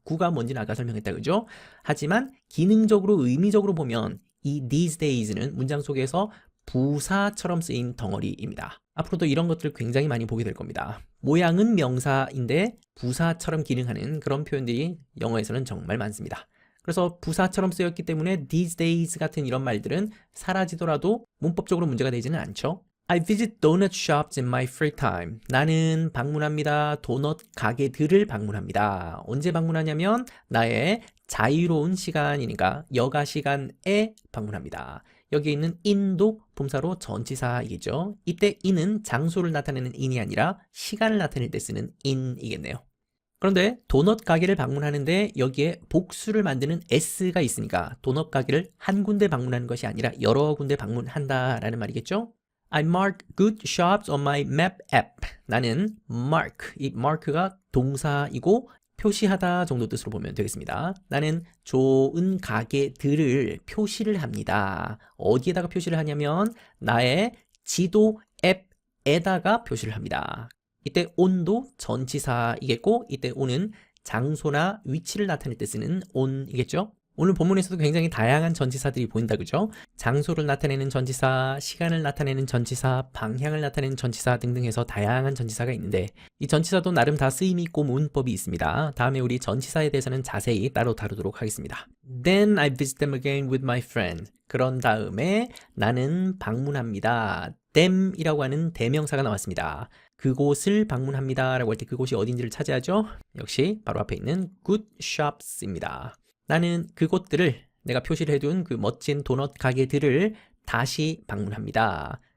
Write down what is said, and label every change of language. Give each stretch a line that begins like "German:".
Korean: 구가 뭔지는 아까 설명했다 그죠? 하지만 기능적으로 의미적으로 보면 이 these days는 문장 속에서 부사처럼 쓰인 덩어리입니다. 앞으로도 이런 것들을 굉장히 많이 보게 될 겁니다. 모양은 명사인데 부사처럼 기능하는 그런 표현들이 영어에서는 정말 많습니다. 그래서 부사처럼 쓰였기 때문에 these days 같은 이런 말들은 사라지더라도 문법적으로 문제가 되지는 않죠.
English: I visit donut shops in my free time.
Korean: 나는 방문합니다. 도넛 가게들을 방문합니다. 언제 방문하냐면 나의 자유로운 시간이니까 여가 시간에 방문합니다. 여기 있는 in도 품사로 전치사이겠죠. 이때 in은 장소를 나타내는 in이 아니라 시간을 나타낼 때 쓰는 in이겠네요. 그런데 도넛 가게를 방문하는데 여기에 복수를 만드는 s가 있으니까 도넛 가게를 한 군데 방문하는 것이 아니라 여러 군데 방문한다 라는 말이겠죠.
English: I mark good shops on my map app.
Korean: 나는 mark, 이 mark가 동사이고 표시하다 정도 뜻으로 보면 되겠습니다. 나는 좋은 가게들을 표시를 합니다. 어디에다가 표시를 하냐면 나의 지도 앱에다가 표시를 합니다. 이때 on도 전치사이겠고 이때 on은 장소나 위치를 나타낼 때 쓰는 on이겠죠. 오늘 본문에서도 굉장히 다양한 전치사들이 보인다 그죠? 장소를 나타내는 전치사, 시간을 나타내는 전치사, 방향을 나타내는 전치사 등등 해서 다양한 전치사가 있는데 이 전치사도 나름 다 쓰임이 있고 문법이 있습니다. 다음에 우리 전치사에 대해서는 자세히 따로 다루도록 하겠습니다.
English: Then I visit them again with my friend.
Korean: 그런 다음에 나는 방문합니다. them이라고 하는 대명사가 나왔습니다. 그곳을 방문합니다 라고 할 때 그곳이 어딘지를 찾아야죠. 역시 바로 앞에 있는 good shops입니다. 나는 그곳들을 내가 표시를 해둔 그 멋진 도넛 가게들을 다시 방문합니다.